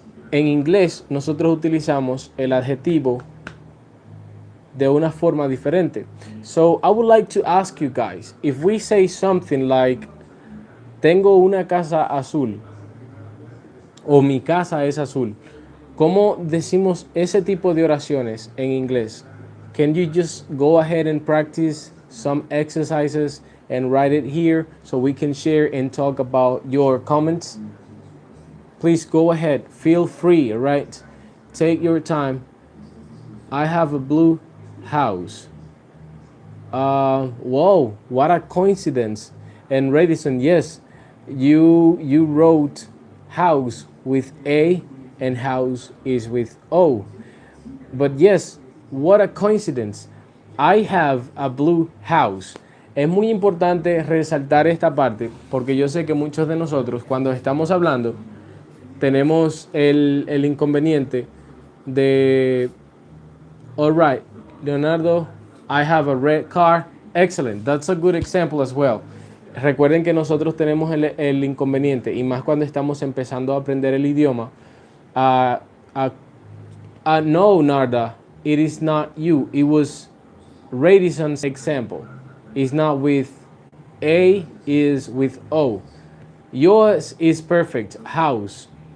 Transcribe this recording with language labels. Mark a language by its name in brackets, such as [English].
[Spanish] En inglés nosotros utilizamos el adjetivo de una forma diferente. [English] So I would like to ask you guys, if we say something like [Spanish] tengo una casa azul o mi casa es azul, ¿cómo decimos ese tipo de oraciones en inglés? [English] Can you just go ahead and practice some exercises and write it here so we can share and talk about your comments? Please go ahead. Feel free, all right? Take your time. I have a blue house. Whoa, what a coincidence. And Radisson, yes, you wrote house with A and house is with O. But yes, what a coincidence. I have a blue house. [Spanish] Es muy importante resaltar esta parte porque yo sé que muchos de nosotros cuando estamos hablando tenemos el inconveniente de [English] All right, Leonardo, I have a red car. Excellent, that's a good example as well. [Spanish] Recuerden que nosotros tenemos el inconveniente, y más cuando estamos empezando a aprender el idioma. [English] Uh, uh, no, Narda, it is not you. It was Radisson's example. It's not with A, is with O. Yours is perfect. House.